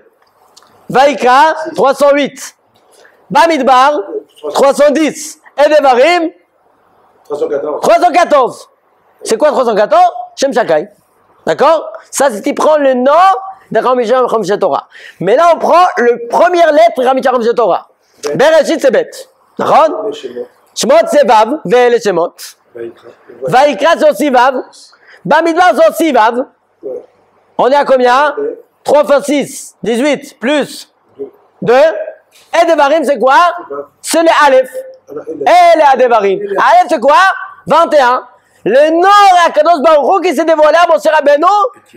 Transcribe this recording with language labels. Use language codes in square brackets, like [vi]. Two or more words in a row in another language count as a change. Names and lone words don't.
[fr] Vaikra, 308. Bamidbar, 310. Et Devarim, 314. C'est quoi 314? [he] שם שדי. [fr] D'accord? Ça, c'est qu'il prend le nom de [he] חמשה חומשי תורה. [fr] Mais là, on prend le première lettre de [he] חמשה חומשי תורה. [fr] Bereshit c'est bête. נכון? שמות c'est vav, [he] ואלה שמות. [fr] ויקרא c'est aussi vav. במדבר c'est aussi vav. On est à combien? 3 fois 6, 18, plus 2. Et Devarim c'est quoi? C'est le Aleph. Et les Devarim. Aleph c'est quoi? 21. Le nom de [he] הקדוש ברוך הוא [fr] qui s'est dévoilé à Moshe Rabbeinu.